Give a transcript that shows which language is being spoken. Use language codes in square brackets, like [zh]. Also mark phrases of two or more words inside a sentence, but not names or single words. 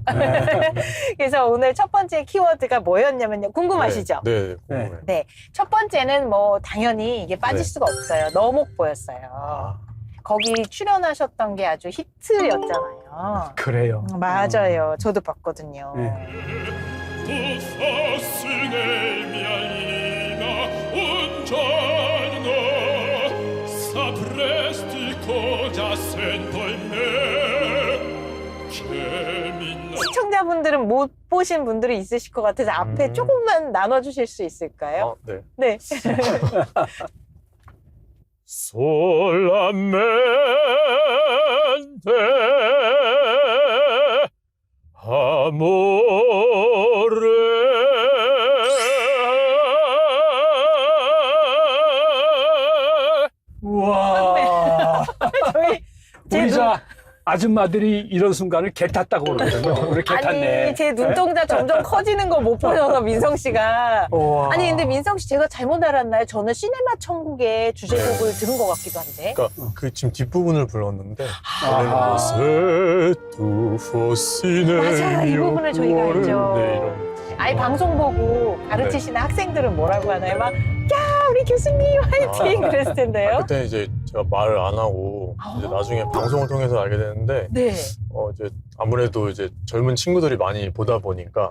[ko] 그래서 오늘 첫 번째 키워드가 뭐였냐면요. 궁금하시죠? 네, 궁금해요. 네. 첫 번째는 뭐 당연히 이게 빠질 네. 수가 없어요. 너목보였어요. 아, 거기 출연하셨던 게 아주 히트였잖아요. 그래요. 맞아요. 저도 봤거든요. 네. [it] Tu fossi nel mia anima un giorno, sapresti cosa sento in me, che mi [ko] 시청자분들은 못 보신 분들이 있으실 것 같아서 앞에 조금만 나눠주실 수 있을까요? 네. 네. [it] Solamente amore. [ko] 우와. 저희 제 우리 저 아줌마들이 이런 순간을 개 탔다고 그러거든요. 우리 개 탔네. 아니 제 눈동자 점점 커지는 거 못 보셔서 민성 씨가 우와. 아니 근데 민성 씨 제가 잘못 알았나요? 저는 시네마 천국의 주제곡을 들은 것 같기도 한데. 그러니까 그 지금 뒷부분을 불렀는데 아하. [it] Se tu fossi nel [ko] 맞아요. 이 [it] mio [ko] 부분을 저희가 [it] cuore. [ko] 알죠. 네, 이런. 아이 방송 보고 가르치시는 학생들은 뭐라고 하나요? 막 야 우리 교수님 화이팅 그랬을 텐데요. 그때 이제 제가 말을 안 하고 이제 나중에 방송을 통해서 알게 됐는데 네, 이제 아무래도 이제 젊은 친구들이 많이 보다 보니까